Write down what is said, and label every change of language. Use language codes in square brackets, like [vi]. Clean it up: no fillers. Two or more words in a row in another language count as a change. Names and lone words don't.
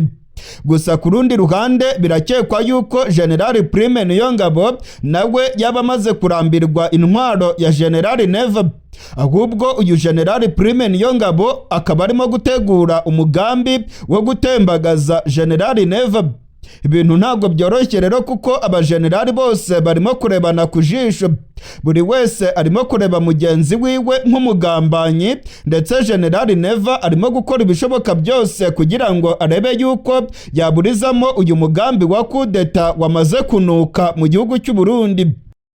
[rw] Gusa ku rundi ruhande birakekwa yuko General Prime Niyongabo nawe yaba amaze kurambirwa intwaro ya General Neva. Ahubwo uyu General Prime Niyongabo akaba arimo gutegura umugambi wo gutembagaza General Neva. Ibintu ntabwo byoroshye rero kuko abajenerali bose barimo kurebana ku jisho. Buri wese arimo kureba mugenzi wiwe nk'umugambanyi, ndetse General Neva arimo gukora ibishoboka byose kugira ngo arebe yuko yaburizamo uyu mugambi wa kudeta wamaze kunuka mu gihugu cy'u Burundi.